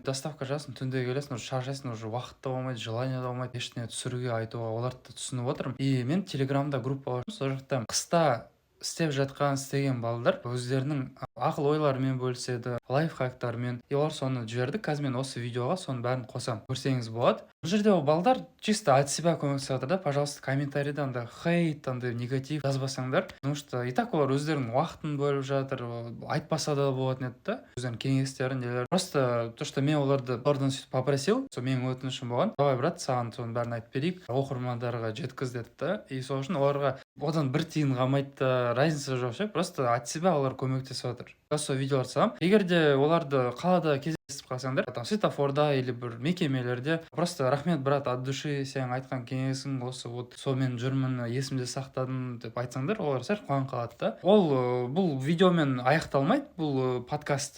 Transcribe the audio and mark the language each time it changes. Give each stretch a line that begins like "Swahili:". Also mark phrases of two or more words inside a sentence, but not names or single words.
Kazakh: Доставка жасын, түнде келесің, уже шаршайсың, уже уақыт та болмайды, желание да болмайды, ештеңе түсіруге, айтуға, оларды да түсініп отырмын. И мен телеграмда группа ашып, сол жақта қыста істеп жатқан істеген балдар өздерінің ақыл ойларымен бөліседі, лайфхактарымен. И олар соны жіберді. Қазір мен осы видеоға соның бәрін қосамын, көрсеңіз болады. Бұл жерде ол балдар
Russian: чисто от себя
Kazakh: көмектесіп жатыр да. Пожалуйста, комментарийда андай хейт, андай негатив жазбасаңдар,
Russian: потому что и так
Kazakh: олар өздерінің уақытын бөліп жатыр, айтпаса да болатын еді да, өздерінің кеңестерін нелер.
Russian: Просто то, что
Kazakh: мен олардан сөйтіп попросил, сол менің өтінішім болған. Давай, брат, саған соның бәрін айтып берейік, оқырмандарға жеткіз деді да. И сол үшін оларға одан бір тиын қалмайды да, разница жоқ ше,
Russian: просто от себя
Kazakh: олар көмектесіп жатыр. Сол видеоларды саламын. Егер де оларды қалада кездесіп қалсаңдар, там светофорда или бір мекемелерде, просто рахмет, брат,
Russian: от души
Kazakh: сенің айтқан кеңесің осы, вот сонымен жүрмін, есімде сақтадым деп айтсаңдар, олар сәл қуанып қалады да. Ол бұл видеомен аяқталмайды, бұл подкаст.